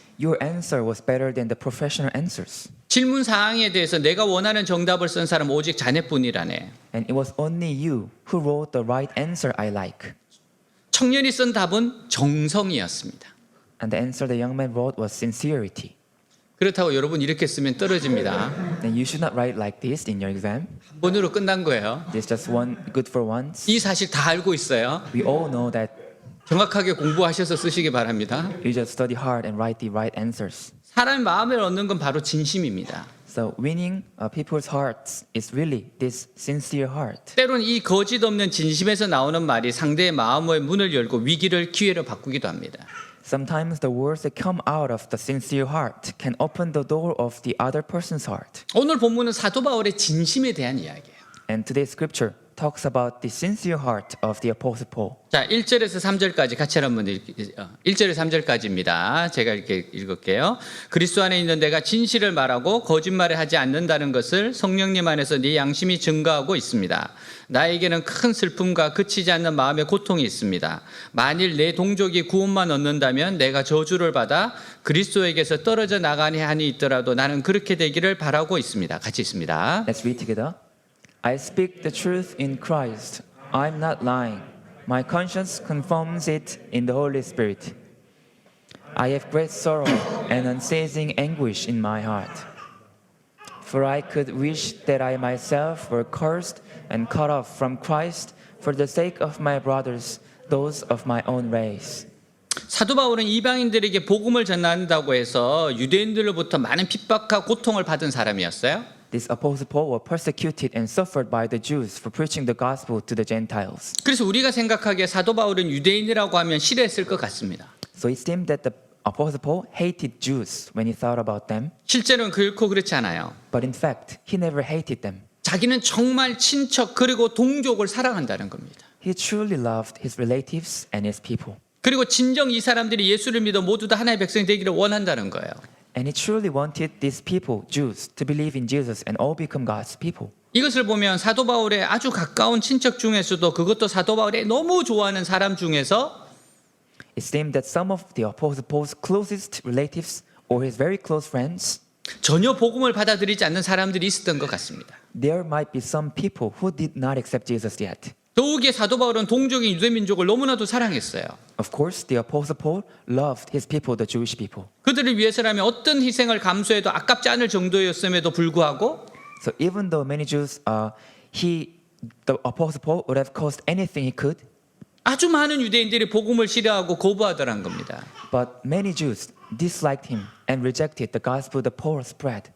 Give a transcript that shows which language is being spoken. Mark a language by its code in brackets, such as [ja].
[en] your answer was better than the professional answers. [ko] 질문 사항에 대해서 내가 원하는 정답을 쓴 사람은 오직 자네뿐이라네. [en] And it was only you who wrote the right answer I like. [ko] 청년이 쓴 답은 정성이었습니다. [en] And the answer the young man wrote was sincerity. [ko] 그렇다고 여러분 이렇게 쓰면 떨어집니다. [en] Then you should not write like this in your exam. [ko] 한 번으로 끝난 거예요. [en] It's just one good for once. [ko] 이 사실 다 알고 있어요. [en] We all know that [ko] 정확하게 공부하셔서 쓰시기 바랍니다. [en] you just study hard and write the right answers. [ko] 사람의 마음을 얻는 건 바로 진심입니다. [en] So winning people's hearts is really this sincere heart. [ko] 때론 이 거짓 없는 진심에서 나오는 말이 상대의 마음의 문을 열고 위기를 기회로 바꾸기도 합니다. [en] Sometimes the words that come out of the sincere heart can open the door of the other person's heart. [ko] 오늘 본문은 사도 바울의 진심에 대한 이야기예요. [en] And today's scripture talks about the sincere heart of the Apostle Paul. [ko] 자, 1절에서 3절까지 같이 한번 1절에서 3절까지입니다. 제가 이렇게 읽을게요. 그리스도 안에 있는 내가 진실을 말하고 거짓말을 하지 않는다는 것을 성령님 안에서 네 양심이 증거하고 있습니다. 나에게는 큰 슬픔과 그치지 않는 마음의 고통이 있습니다. 만일 내 동족이 구원만 얻는다면 내가 저주를 받아 그리스도에게서 떨어져 나가니 한이 있더라도 나는 그렇게 되기를 바라고 있습니다. 같이 있습니다. [en] Let's read together. I speak the truth in Christ. I'm not lying. My conscience confirms it in the Holy Spirit. I have great sorrow and unceasing anguish in my heart. For I could wish that I myself were cursed and cut off from Christ for the sake of my brothers, those of my own race. [ko] 사도 바울은 이방인들에게 복음을 전한다고 해서 유대인들로부터 많은 핍박과 고통을 받은 사람이었어요. [en] This apostle Paul was persecuted and suffered by the Jews for preaching the gospel to the Gentiles. [ko] 그래서 우리가 생각하기에 사도 바울은 유대인이라고 하면 싫어했을 것 같습니다. [en] So it seemed that the Apostle Paul hated Jews when he thought about them, [ko] 실제로는 결코 그렇지 않아요. [en] but in fact, he never hated them. [ko] 자기는 정말 친척 그리고 동족을 사랑한다는 겁니다. [en] He truly loved his relatives and his people. [ko] 그리고 진정 이 사람들이 예수를 믿어 모두 다 하나님의 백성이 되기를 원한다는 거예요. [en] And he truly wanted these people, Jews, to believe in Jesus and all become God's people. [ko] 이것을 보면 사도 바울의 아주 가까운 친척 중에서도 그것도 사도 바울이 너무 좋아하는 사람 중에서 [en] It seemed that some of the Apostle Paul's closest relatives or his very close friends, [ko] 전혀 복음을 받아들이지 않는 사람들이 있었던 것 같습니다. [en] there might be some people who did not accept Jesus yet. [ko] 더욱이 사도 바울은 동족인 유대민족을 너무나도 사랑했어요. [en] Of course, the Apostle Paul loved his people, the Jewish people. [ko] 그들을 위해서라면 어떤 희생을 감수해도 아깝지 않을 정도였음에도 불구하고 [en] So even though many Jews, the Apostle Paul would have caused anything he could, [ko] 아주 많은 유대인들이 복음을 싫어하고 거부하더란 겁니다. [en] but many Jews disliked him and rejected the gospel that Paul spread.